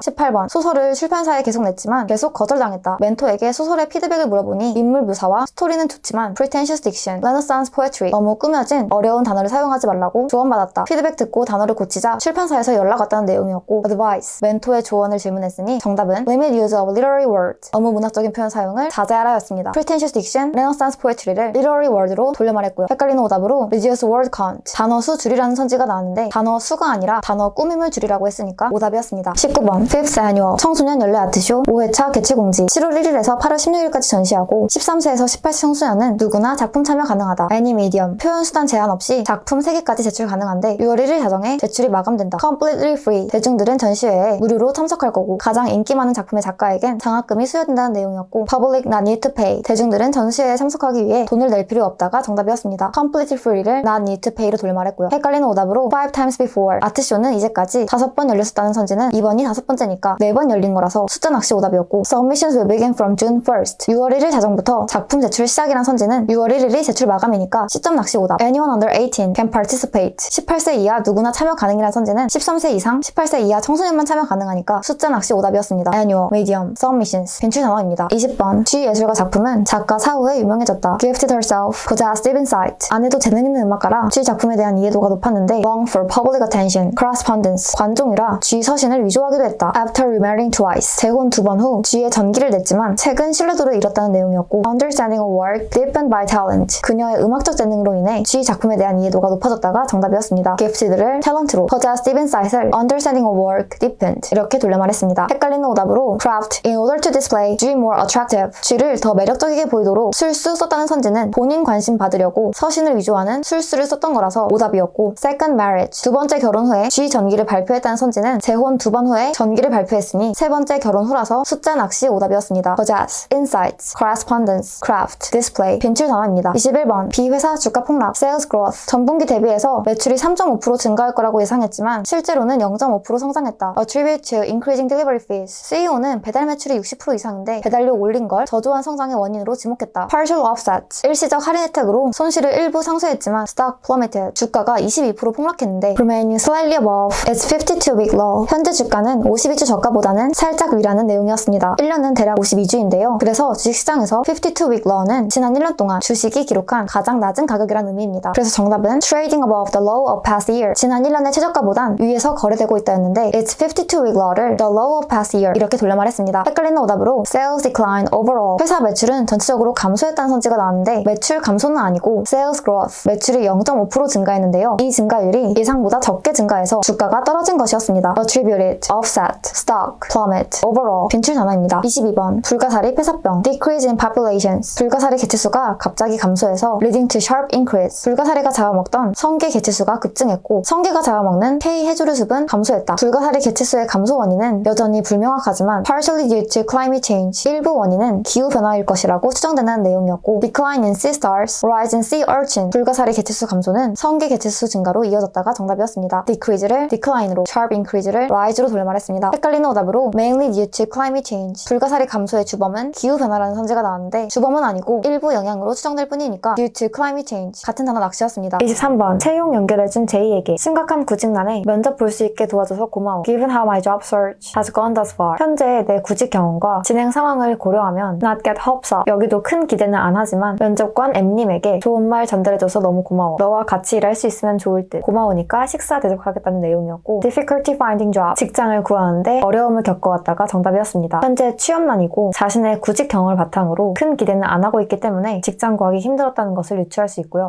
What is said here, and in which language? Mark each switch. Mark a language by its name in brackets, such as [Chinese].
[Korean] 18번 소설을 출판사에 계속 냈지만 계속 거절당했다. 멘토에게 소설의 피드백을 물어보니 인물 묘사와 스토리는 좋지만 [English] pretentious diction, renaissance poetry, [Korean] 너무 꾸며진 어려운 단어를 사용하지 말라고 조언받았다. 피드백 듣고 단어를 고치자 출판사에서 연락 왔다는 내용이었고, advice, 멘토의 조언을 질문했으니 정답은 [English] limit use of literary words, [Korean] 너무 문학적인 표현 사용을 자제하라였습니다. [English] pretentious diction, renaissance poetry를 literary word로 [Korean] 돌려 말했고요. 헷갈리는 오답으로 reduce word count, 단어 수 줄이라는 선지가 나왔는데 단어 수가 아니라 단어 꾸밈을 줄이라고 했으니까 오답이었습니다. 19번 [English] Fifth Annual [Korean] 청소년 연례 아트쇼 5회차 개최 공지, 7월 1일에서 8월 16일까지 전시하고 13세에서 18세 청소년은 누구나 작품 참여 가능하다. 애니 미디엄, 표현 수단 제한 없이 작품 3개까지 제출 가능한데 6월 1일 자정에 제출이 마감된다. [English] completely free, [Korean] 대중들은 전시회에 무료로 참석할 거고 가장 인기 많은 작품의 작가에겐 장학금이 수여된다는 내용이었고, [English] public not need to pay, [Korean] 대중들은 전시회에 참석하기 위해 돈을 낼 필요 없다가 정답이었습니다. [English] completely free를 not need to pay로 [Korean] 돌려 말했고요. 헷갈리는 오답으로 [English] 5 times before, [Korean] 아트쇼는 이제까지 5번 열렸었다는 선지는 이번이 5번째니까 4번 열린 거라서 숫자 낚시 오답이었고, [English] submissions will begin from June 1st, [Korean] 6월 1일 자정부터 작품 제출 시작이란 선지는 6월 1일이 제출 마감이니까 시점 낚시 오답. [English] anyone under 18 can participate, [Korean] 18세 이하 누구나 참여 가능이란 선지는 13세 이상 18세 이하 청소년만 참여 가능하니까 숫자 낚시 오답이었습니다. [English] annual, medium, submissions, [Korean] 빈출 단어입니다. 20번 G 예술가 작품은 작가 사후에 유명해졌다. [English] gifted herself, [Korean] 고자 Steven Sight, 아내도 재능 있는 음악가라 G 작품에 대한 이해도가 높았는데 [English] long for public attention, correspondence, [Korean] 관종이라 G 서신을 위조하기도 했다. [English] after remarrying twice, [Korean] 재혼 2번 후 G의 전기를 냈지만 최근 신뢰도를 잃었다는 내용이었고, [English] understanding a work deepened by talent, [Korean] 그녀의 음악적 재능으로 인해 G 작품에 대한 이해도가 높아졌다가 정답이었습니다. [English] gifted를 talent로, 저자 Steven Sight을 understanding a work deepened [Korean] 이렇게 돌려 말했습니다. 헷갈리는 오답으로 [English] craft in order to display G more attractive, [Korean] G를 더 매력적이게 보이도록 술수 썼다는 선지는 본인 관심 받으려고 서신을 위조하는 술수를 썼던 거라서 오답이었고, [English] second marriage, [Korean] 두 번째 결혼 후에 G 전기를 발표했다는 선지는 재혼 2번 번 후에 전기를 발표했으니 세 번째 결혼 후라서 숫자 낚시 오답이었습니다. [English] Possess, Insights, Correspondence, Craft, Display, [Korean] 빈출 단어입니다. 21번 비회사 주가 폭락, [English] Sales Growth. [Korean] 전분기 대비해서 매출이 3.5% 증가할 거라고 예상했지만 실제로는 0.5% 성장했다. [English] Attribute to increasing delivery fees. [Korean] CEO는 배달 매출이 60% 이상인데 배달료 올린 걸 저조한 성장의 원인으로 지목했다. [English] Partial Offset. [Korean] 일시적 할인 혜택으로 손실을 일부 상쇄했지만 [English] Stock plummeted. [Korean] 주가가 22% 폭락했는데 [English] Remaining slightly above its 52-week low. [Korean] 현재 주가는 52주 저가보다는 살짝 위라는 내용이었습니다. 1년은 대략 52주인데요. 그래서 주식시장에서 [English] 52-week low [Korean] 는 지난 1년 동안 주식이 기록한 가장 낮은 가격이라는 의미입니다. 그래서 정답은 [English] Trading above the low of past year. [Korean] 지난 1년의 최저가보단 위에서 거래되고 있다였는데 [English] Its 52-week low [Korean] 를 [English] the low of past year [Korean] 이렇게 돌려 말했습니다. 헷갈리는 오답으로 [English] Sales decline overall. [Korean] 회사 매출은 전체적으로 감소했다는 선지가 나왔는데 매출 감소는 아니고 [English] Sales growth. [Korean] 매출이 0.5% 증가했는데요. 이 증가율이 예상보다 적게 증가해서 주가가 떨어진 것이었습니다. [English] Attributed, offset, stock, plummet, overall. [Korean] 빈출 단어입니다. 22번 불가사리 폐사병 [English] Decrease in populations. [Korean] 불가사리 개체수가 갑자기 감소해서 [English] leading to sharp increase. [Korean] 불가사리가 잡아먹던 성게 개체수가 급증했고 성게가 잡아먹는 K 해조류 습은 감소했다. 불가사리 개체수의 감소 원인은 여전히 불명확하지만 [English] partially due to climate change. [Korean] 일부 원인은 기후변화일 것이라고 추정되는 내용이었고 [English] decline in sea stars, rise in sea urchin. [Korean] 불가사리 개체수 감소는 성게 개체수 증가로 이어졌다가 정답이었습니다. [English] decrease를 decline으로 sharp increase를 rise로 [Korean] 돌려말했습니다. 헷갈리는 오답으로 [English] mainly due to climate change. [Korean] 불가사리 감소의 주범은 기후변화라는 선지가 나왔는데 주범은 아니고 일부 영향으로 추정될 뿐이니까 [English] due to climate change. [Korean] 같은 단어 낚시였습니다. 23번 채용 연결해준 제이에게 심각한 구직난에 면접 볼 수 있게 도와줘서 고마워. [English] Given how my job search has gone thus far. [Korean] 현재 내 구직 경험과 진행 상황을 고려하면 [English] not get hopes up. [Korean] 여기도 큰 기대는 안 하지만 면접관 M님에게 좋은 말 전달해줘서 너무 고마워. 너와 같이 일할 수 있으면 좋을 듯. 고마우니까 식사 대접하겠다는 내용이었고 [English] difficulty finding job. [Korean] 직장을 구하는데 어려움을 겪어왔다가 정답이었습니다. 현재 취업난이고 자신의 구직 경험을 바탕으로 큰 기대는 안 하고 있기 때문에 직장 구하기 힘들었다는 것을 유추할 수 있고요.